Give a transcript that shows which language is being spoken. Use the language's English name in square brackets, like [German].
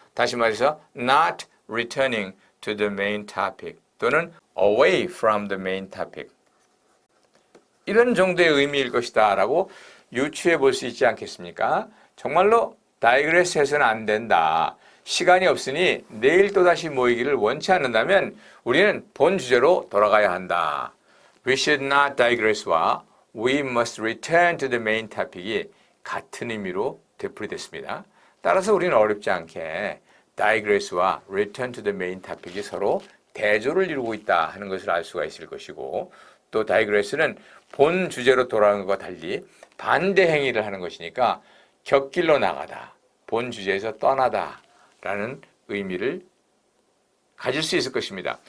[Korean] 다시 말해서 [English] not returning to the main topic [Korean] 또는 [English] away from the main topic [Korean] 이런 정도의 의미일 것이다 라고 유추해 볼 수 있지 않겠습니까? 정말로 다이그레스 해서는 안 된다. 시간이 없으니 내일 또다시 모이기를 원치 않는다면 우리는 본 주제로 돌아가야 한다. [English] We should not digress와 We must return to the main topic이 [Korean] 같은 의미로 되풀이됐습니다. 따라서 우리는 어렵지 않게 digress와 [English] return to the main topic [Korean] 이 서로 대조를 이루고 있다 하는 것을 알 수가 있을 것이고 또 digress는 본 주제로 돌아오는 것과 달리 반대 행위를 하는 것이니까 곁길로 나가다, 본 주제에서 떠나다 라는 의미를 가질 수 있을 것입니다.